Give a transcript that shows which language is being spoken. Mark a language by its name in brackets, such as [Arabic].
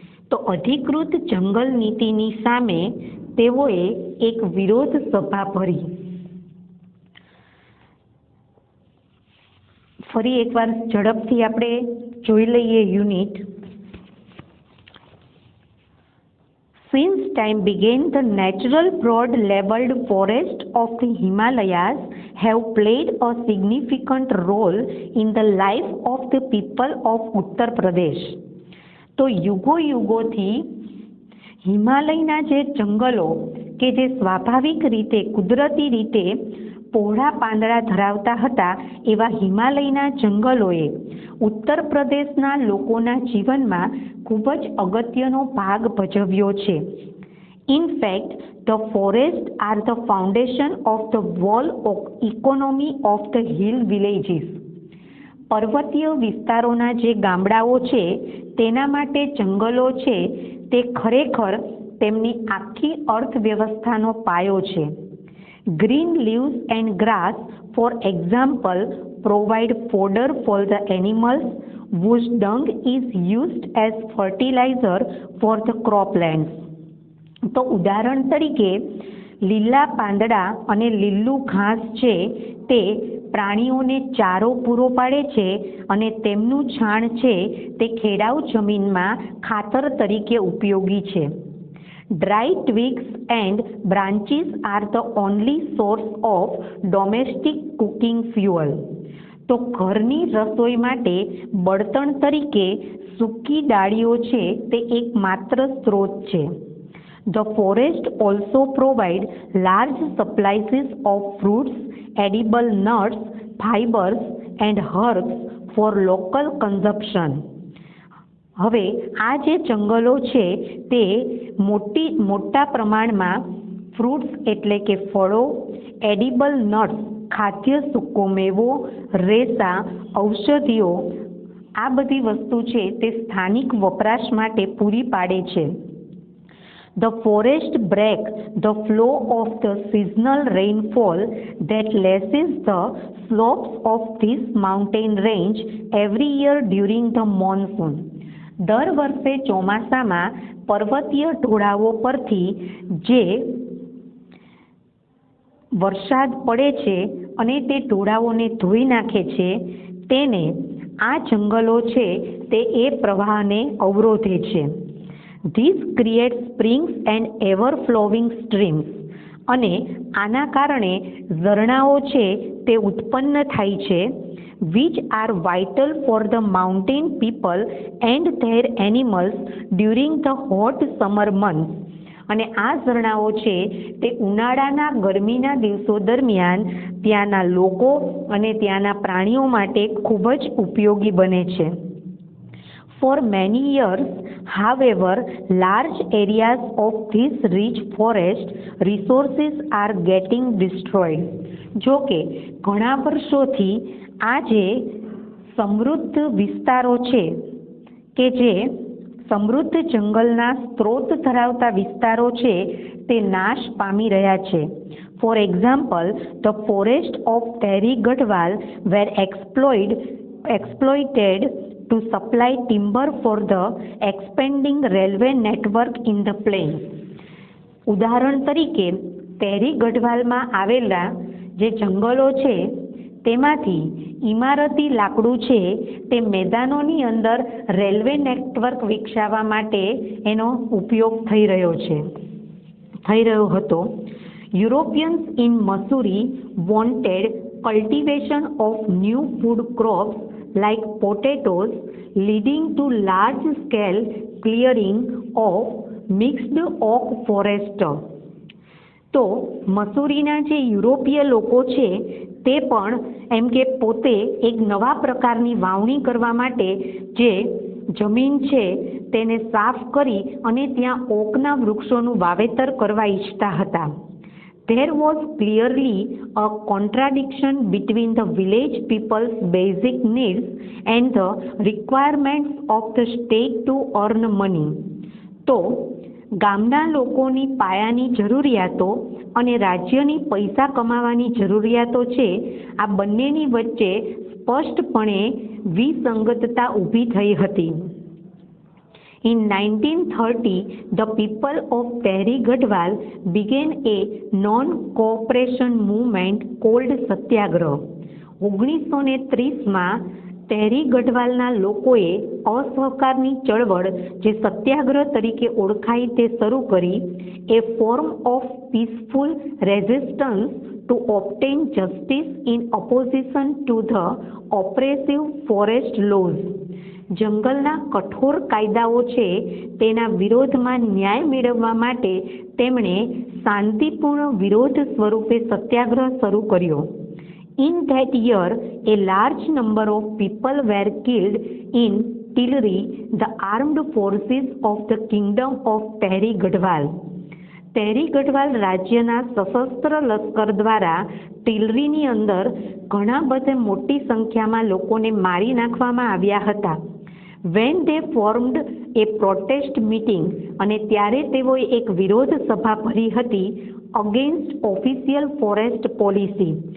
[Gujarati] તો અધિકૃત જંગલ નીતિની સામે તેઓએ એક વિરોધ સભા ભરી. ફરી એકવાર ઝડપથી આપણે જોઈ લઈએ unit. [English] Since time began, the natural broad-leveled forests of the Himalayas have played a significant role in the life of the people of Uttar Pradesh. [Gujarati] તો યુગોથી હિમાલયના જે જંગલો કે જે સ્વાભાવિક રીતે કુદરતી રીતે પહોળા પાંદડા ધરાવતા હતા એવા હિમાલયના જંગલોએ ઉત્તર પ્રદેશના લોકોના જીવનમાં ખૂબ જ અગત્યનો ભાગ ભજવ્યો છે. [English] In fact, the forests are the foundation of the whole economy of the hill villages. [Gujarati] પર્વતીય વિસ્તારોના જે ગામડાઓ છે તેના માટે જંગલો છે તે ખરેખર તેમની આખી અર્થવ્યવસ્થાનો પાયો છે. [English] Green leaves and grass, for example, provide fodder for the animals whose dung is used as fertilizer for the croplands. [Gujarati] તો ઉદાહરણ તરીકે લીલા પાંદડા અને લીલું ઘાસ છે તે પ્રાણીઓને ચારો પૂરો પાડે છે અને તેમનું છાણ છે તે ખેડાઉ જમીનમાં ખાતર તરીકે ઉપયોગી છે. [English] Dry twigs and branches are the only source of domestic cooking fuel. [Gujarati] તો ઘરની રસોઈ માટે બળતણ તરીકે સૂકી ડાળીઓ છે તે એકમાત્ર સ્ત્રોત છે. [English] The forest also provide large supplies of fruits, edible nuts, fibers and herbs for local consumption. [Gujarati] હવે આ જે જંગલો છે તે મોટા પ્રમાણમાં ફ્રૂટ્સ એટલે કે ફળો, એડિબલ નટ્સ ખાદ્ય સૂકો મેવો, રેસા, ઔષધિઓ આ બધી વસ્તુ છે તે સ્થાનિક વપરાશ માટે પૂરી પાડે છે. [English] The forest break the flow of the seasonal rainfall that lashes the slopes of this mountain range every year during the monsoon. [Gujarati] દર વર્ષે ચોમાસામાં પર્વતીય ઢોળાવો પરથી જે વરસાદ પડે છે અને તે ઢોળાવોને ધોઈ નાખે છે તેને આ જંગલો છે તે એ પ્રવાહને અવરોધે છે. [English] This creates springs and ever-flowing streams. [Gujarati] અને આના કારણે ઝરણાઓ છે તે ઉત્પન્ન થાય છે [English] which are vital for the mountain people and their animals during the hot summer months. [Gujarati] અને આ ઝરણાઓ છે તે ઉનાળાના ગરમીના દિવસો દરમિયાન ત્યાંના લોકો અને ત્યાંના પ્રાણીઓ માટે ખૂબ જ ઉપયોગી બને છે. [English] For many years, however, large areas of this rich forest resources are getting destroyed. [Gujarati] જો કે ઘણા વર્ષોથી આ જે સમૃદ્ધ વિસ્તારો છે કે જે સમૃદ્ધ જંગલના સ્ત્રોત ધરાવતા વિસ્તારો છે તે નાશ પામી રહ્યા છે. [English] For example, the forest of Tehri Garhwal were exploited to supply timber for the expanding railway network in the plains. [Gujarati] ઉદાહરણ તરીકે તેરી ગઢવાલમાં આવેલા જે જંગલો છે તેમાંથી ઇમારતી લાકડું છે તે મેદાનોની અંદર રેલવે નેટવર્ક વિકસાવવા માટે એનો ઉપયોગ થઈ રહ્યો હતો. [English] Europeans in Missouri wanted cultivation of new food crops like potatoes, leading to large-scale clearing of mixed oak forest. [Gujarati] તો મસૂરીના જે યુરોપીય લોકો છે તે પણ એમ કે પોતે એક નવા પ્રકારની વાવણી કરવા માટે જે જમીન છે તેને સાફ કરી અને ત્યાં ઓકના વૃક્ષોનું વાવેતર કરવા ઈચ્છતા હતા. [English] There was clearly a contradiction between the village people's basic needs and the requirements of the state to earn money. [Gujarati] તો ગામના લોકોની પાયાની જરૂરિયાતો અને રાજ્યની પૈસા કમાવાની જરૂરિયાતો છે આ બંનેની વચ્ચે સ્પષ્ટપણે વિસંગતતા ઊભી થઈ હતી. [English] In 1930, the people of Tehri Garhwal began a non-cooperation movement called Satyagrah. [Gujarati] 1930માં તેરી ગઢવાલના લોકોએ અસહકારની ચળવળ જે સત્યાગ્રહ તરીકે ઓળખાય તે શરૂ કરી. [English] A form of peaceful resistance to obtain justice in opposition to the oppressive forest laws. [Gujarati] જંગલના કઠોર કાયદાઓ છે તેના વિરોધમાં ન્યાય મેળવવા માટે તેમણે શાંતિપૂર્ણ વિરોધ સ્વરૂપે સત્યાગ્રહ શરૂ કર્યો. [English] In that year, a large number of people were killed in Tilri, the armed forces of the kingdom of Tehri Garhwal. [Gujarati] તેરી ગઢવાલ રાજ્યના સશસ્ત્ર લશ્કર દ્વારા ટિલરીની અંદર ઘણા બધા મોટી સંખ્યામાં લોકોને મારી નાખવામાં આવ્યા હતા. [English] when they formed a protest meeting, [Gujarati] અને ત્યારે તેઓએ એક વિરોધ સભા ભરી હતી [English] Against official forest policy.